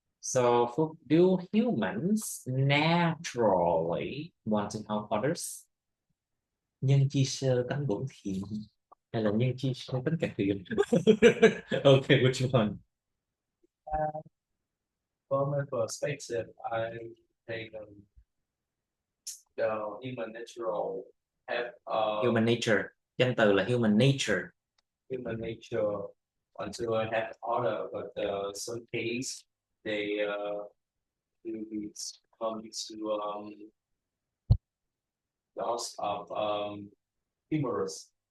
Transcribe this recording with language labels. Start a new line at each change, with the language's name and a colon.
English: So, Phúc, do humans naturally want to help others?
Vietnamese: Nhân chi sơ tánh bổn thiện hay là nhân chi sơ tánh cải thiện?
English: Okay, which one? From my perspective, I think the human natural have Human nature.
Vietnamese: Danh từ là
English: human nature. human nature want to help other, but some case they will come to loss of humorous.